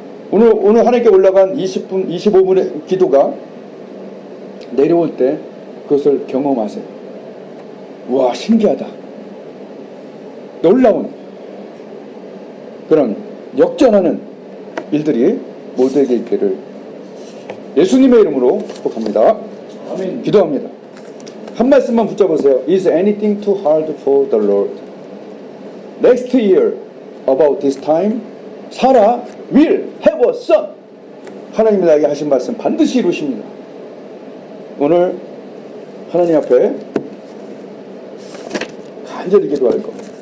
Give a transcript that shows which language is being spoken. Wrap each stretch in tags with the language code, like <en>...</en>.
<ko>오늘 하나님께 올라간 20분, 25분의 기도가 내려올 때 그것을 경험하세요. 와, 신기하다. 놀라운 그런 역전하는 일들이 모두에게 있기를 예수님의 이름으로 축복합니다. 아멘. 기도합니다. 한 말씀만 붙잡으세요.</ko> <en>Is anything too hard for the Lord? Next year, about this time, Sarah will have a son.</en> <ko>하나님이 나에게 하신 말씀 반드시 이루십니다. 오늘 하나님 앞에 간절히 기도할 것.</ko>